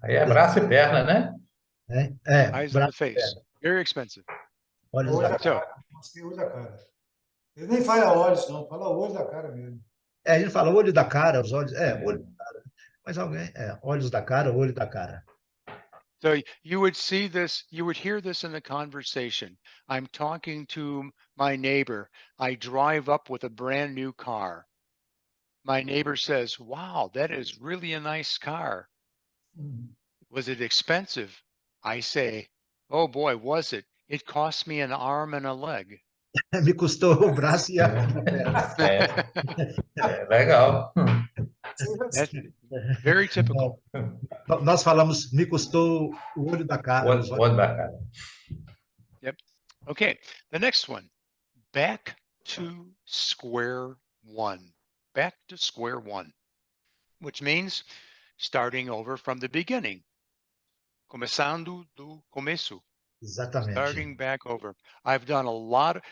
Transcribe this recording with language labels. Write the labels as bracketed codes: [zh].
[pt] Aí é braço e perna, né? [en] Eyes of the face. Very expensive. [pt] Olhos da cara. Olho da cara. Ele nem fala olhos, não. Fala olho da cara mesmo. A gente fala olho da cara, os olhos. Olho da cara. Mas alguém. Olhos da cara, olho da cara. [en] So you would see this, you would hear this in the conversation. I'm talking to my neighbor. I drive up with a brand new car. My neighbor says, wow, that is really a nice car. Was it expensive? I say, oh boy, was it? It cost me an arm and a leg. [pt] Me custou o braço e a perna. Legal. [en] That's very typical. [pt] Nós falamos, me custou o olho da cara. Olho da cara. [en] Yep. Okay. The next one, back to square one. Back to square one, which means starting over from the beginning. [pt] Começando do começo. Exatamente. [en] Starting back over. I've done a lot.